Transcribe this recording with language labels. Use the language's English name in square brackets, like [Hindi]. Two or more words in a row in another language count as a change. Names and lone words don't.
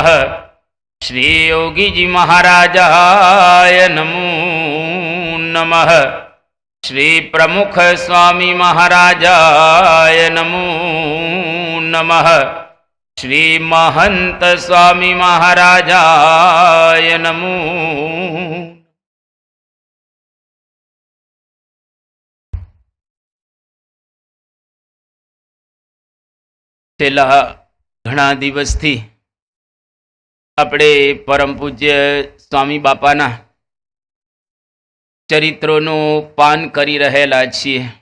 [Sanskrit] श्री योगी जी महाराजाय नमो नमः। श्री प्रमुख स्वामी महाराजाय नमो नमः। श्री महंत स्वामी महाराजाय नमो। [Gujarati] છેલ્લા ઘણા દિવસથી આપણે પરમ પૂજ્ય સ્વામી બાપાના ચરિત્રોનું પાન કરી રહેલા છીએ.